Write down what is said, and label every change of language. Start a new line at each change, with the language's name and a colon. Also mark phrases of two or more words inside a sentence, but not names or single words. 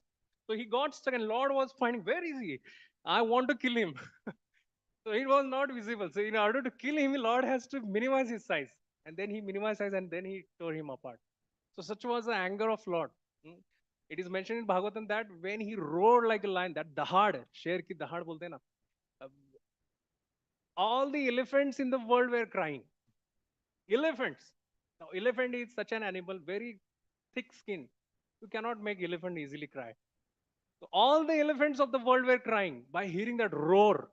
English: So he got stuck, and Lord was finding, where is he? I want to kill him. So it was not visible. So in order to kill him, Lord has to minimize his size. And then he minimized size and then he tore him apart. So such was the anger of Lord. Hmm. It is mentioned in Bhagavatam that when he roared like a lion, that
Hindi: दहाड़, शेर की दहाड़ बोलते ना,
English: uh, all the elephants in the world were crying. Elephants. Now, elephant is such an animal, very thick skin. You cannot make elephant easily cry. So all the elephants of the world were crying by hearing that roar.